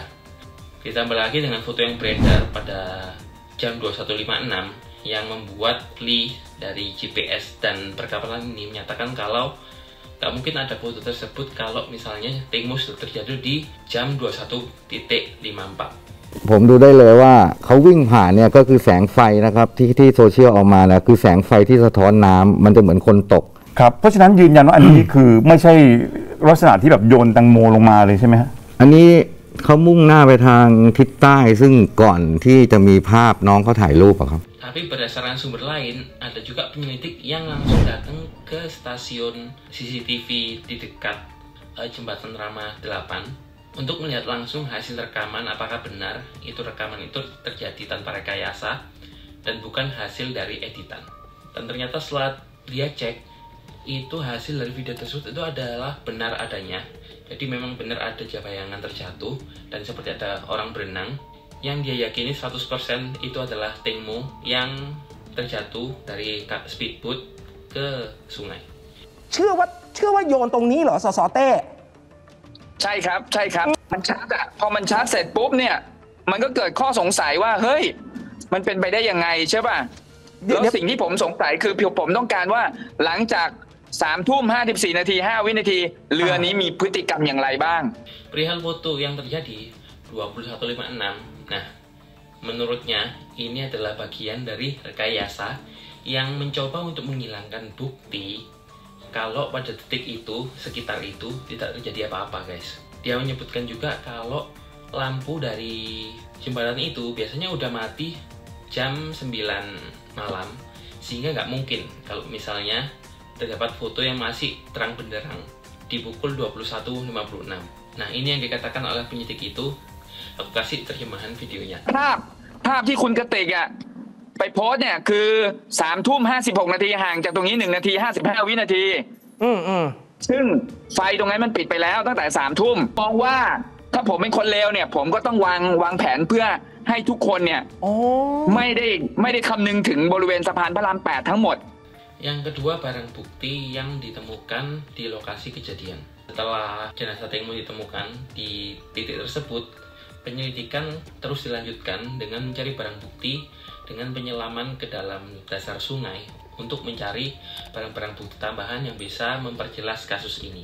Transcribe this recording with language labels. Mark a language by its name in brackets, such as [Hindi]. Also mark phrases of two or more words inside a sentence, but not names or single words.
[Indonesian] Ditambah lagi dengan foto yang beredar pada jam 21.56 yang membuat Lee dari GPS dan perkapalan ini menyatakan kalau gak mungkin ada foto tersebut kalau misalnya Tengmo sudah terjatuh di jam 21.54. [Thai] ผมดูได้เลยว่าเขาวิ่งผ่านเนี่ยก็คือแสงไฟนะครับที่โซเชียลออกมานะคือแสงไฟที่สะท้อนน้ำมันจะเหมือนคนตกครับเพราะฉะนั้นยืนยันว่าอันนี้คือไม่ใช่ลักษณะที่แบบโยนแตงโมลงมาเลยใช่ไหมฮะอันนี้เขามุ่งหน้าไปทางทิศใต้ซึ่งก่อนที่จะมีภาพน้องเขาถ่ายรูปอะครับ [Indonesian] Tapi berdasarkan sumber lain ada juga penyelidik yang langsung datang ke stasiun CCTV di dekat jembatan Rama 8 untuk melihat langsung hasil rekaman apakah benar itu rekaman itu terjadi tanpa rekayasa dan bukan hasil dari editan. Dan ternyata setelah dia cek itu hasil dari video tersebut itu adalah benar adanya. Jadi memang benar ada bayangan terjatuh dan seperti ada orang berenang yang dia yakini 100% itu adalah Tengmo yang terjatuh dari speedboat ke sungai. [Thai] เชื่อว่าโยนตรงนี้เหรอสสเต้ ใช่ครับใช่ครับมันชัดอะพอมันชัดเสร็จปุ๊บเนี่ยมันก็เกิดข้อสงสัยว่าเฮ้ยมันเป็นไปได้ยังไงใช่ป่ะแล้วสิ่งที่ผมสงสัยคือผมต้องการว่าหลังจาก3:54 นาที5 วินาทีเรือนี้มีพฤติกรรมอย่างไรบ้าง [Indonesian] Perihal foto yang terjadi 21.56. Nah, menurutnya ini adalah bagian dari rekayasa yang mencoba untuk menghilangkan bukti kalau pada detik itu, sekitar itu tidak terjadi apa-apa guys. Dia menyebutkan juga kalau lampu dari jembatan itu biasanya udah mati jam 9 malam, sehingga nggak mungkin kalau misalnya terdapat foto yang masih terang benderang di pukul 21.56. Nah, ini yang dikatakan oleh penyidik itu. Aku kasih terjemahan videonya. [Thai] ภาพที่คุณกติกอะไปโพสต์เนี่ยคือ3:56 นาทีห่างจากตรงนี้1 นาที 55 วินาทีซึ่งไฟตรงนั้นมันปิดไปแล้วตั้งแต่3 ทุ่มมองว่าถ้าผมเป็นคนเลวเนี่ยผมก็ต้องวางแผนเพื่อให้ทุกคนเนี่ยไม่ได้คำนึงถึงบริเวณสะพานพระราม 8 ทั้งหมด [Indonesian] Yang kedua, barang bukti yang ditemukan di lokasi kejadian. Setelah jenazah Teng Mo ditemukan di titik tersebut, penyelidikan terus dilanjutkan dengan mencari barang bukti dengan penyelaman ke dalam dasar sungai untuk mencari barang-barang bukti tambahan yang bisa memperjelas kasus ini.